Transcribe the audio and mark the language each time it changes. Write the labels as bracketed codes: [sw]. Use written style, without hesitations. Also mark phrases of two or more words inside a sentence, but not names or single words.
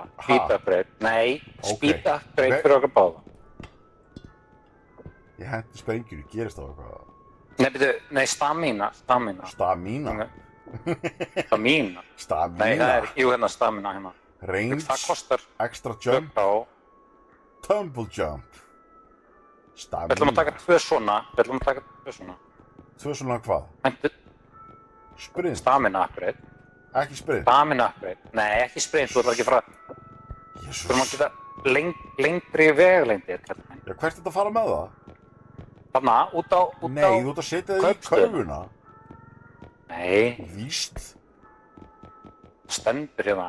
[en] Speed Upgrade, [is] nei, [en] Speed Upgrade [is] fyrir okkur báða. Ég hendi sprengjur, gerist það eitthvað. Nei, byrju, nei, Stamina. Stamina? Stamina. Stamina? Nei, það er, jú, hérna Stamina hérna. Range, það kostar [en] extra jump. Tumble jump. [is] Við ætlum að taka 2 svona. Tvö svona hvað? Hentu Sprint. [en] stamina upgrade. [is] Ekki sprint. [en] Stamina upgrade. [is] Nei, ekki sprint, þú ætlar ekki að fara. Þú erum að Jesús. geta lengri vegalengdir. Já, hvert er þetta að fara með það? Þarna, út á... Nei, þú ert að setja það í kaupstöðina. körfuna. Nei, Víst. stendur hérna.